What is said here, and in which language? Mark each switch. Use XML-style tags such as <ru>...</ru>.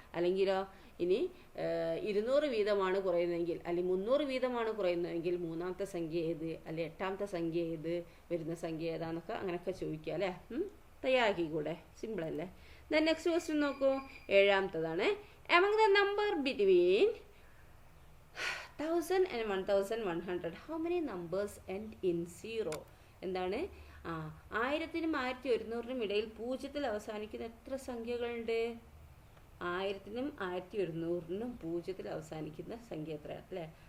<ml>അല്ലെങ്കിലോ ഇനി 200 വീതമാണ് കുറയുന്നതെങ്കിൽ അല്ലെങ്കിൽ 300 വീതമാണ് കുറയുന്നതെങ്കിൽ 3ാമത്തെ സംഖ്യ ഏത്, അല്ലെങ്കിൽ 8ാമത്തെ സംഖ്യ ഏത്, വരുന്ന സംഖ്യ ഏതാന്നൊക്കെ അങ്ങനെയൊക്കെ ചോദിക്കുക അല്ലേ. തയ്യാറാക്കിക്കൂടെ? സിമ്പിളല്ലേ.</ml> <en>then next question</en> <ml>നോക്കൂ, 7ാമത്തതാണ്.</ml> <en>Among the number between 1000 and 1100, how many numbers end in 0?</en> <ml>എന്താണ്? 1000നും 1100നും ഇടയിൽ 0ത്തിൽ അവസാനിക്കുന്ന എത്ര സംഖ്യകളുണ്ട്? 1000നും 1100നും 0ത്തിൽ അവസാനിക്കുന്ന സംഖ്യ എത്ര അല്ലേ?</ml>